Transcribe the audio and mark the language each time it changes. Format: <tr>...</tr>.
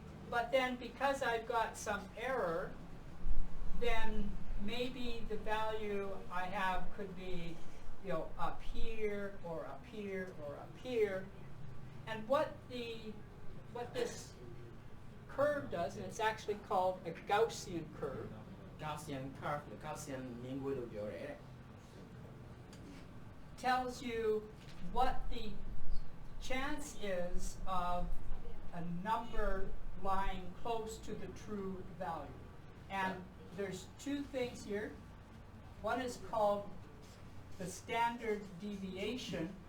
<en>But then because I've got some error, then maybe the value I have could be, you know, up here or up here or up here. And what this curve does, and it's actually called a Gaussian curve.</en> <my>Gaussian curve လို့ Gaussian မြင်ကွင်းလို့ပြောတယ်တဲ့</my> <en>tells you what the chance is of a number lying close to the true value. And there's two things here. One is called the standard deviation.</en>